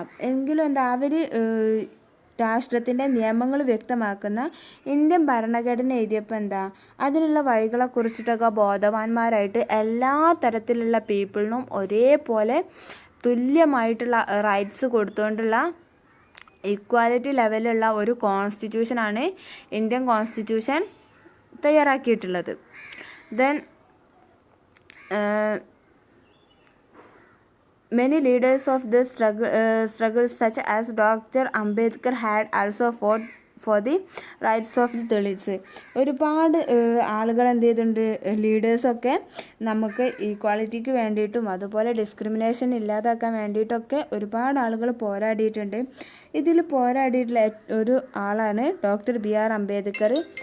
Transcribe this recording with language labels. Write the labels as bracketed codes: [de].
[ml] എങ്കിലും അവർ രാഷ്ട്രത്തിൻ്റെ നിയമങ്ങൾ വ്യക്തമാക്കുന്ന ഇന്ത്യൻ ഭരണഘടന എഴുതിയപ്പോൾ അതിനുള്ള വഴികളെക്കുറിച്ചിട്ടൊക്കെ ബോധവാന്മാരായിട്ട് എല്ലാ തരത്തിലുള്ള പീപ്പിളിനും ഒരേപോലെ തുല്യമായിട്ടുള്ള റൈറ്റ്സ് കൊടുത്തുകൊണ്ടുള്ള ഈക്വാലിറ്റി ലെവലുള്ള ഒരു കോൺസ്റ്റിറ്റ്യൂഷനാണ് ഇന്ത്യൻ കോൺസ്റ്റിറ്റ്യൂഷൻ തയ്യാറാക്കിയിട്ടുള്ളത്. [en] Then many leaders of the struggle such as Dr. Ambedkar had also fought for the rights of the Dalits. [ml] ഒരുപാട് ആളുകൾ എന്ത് ചെയ്തിട്ടുണ്ട്, ലീഡേഴ്സൊക്കെ നമുക്ക് ഈക്വാലിറ്റിക്ക് വേണ്ടിയിട്ടും അതുപോലെ ഡിസ്ക്രിമിനേഷൻ ഇല്ലാതാക്കാൻ വേണ്ടിയിട്ടൊക്കെ ഒരുപാട് ആളുകൾ പോരാടിയിട്ടുണ്ട്. ഇതിൽ പോരാടിയിട്ടുള്ള ഒരു ആളാണ് ഡോക്ടർ BR അംബേദ്കർ.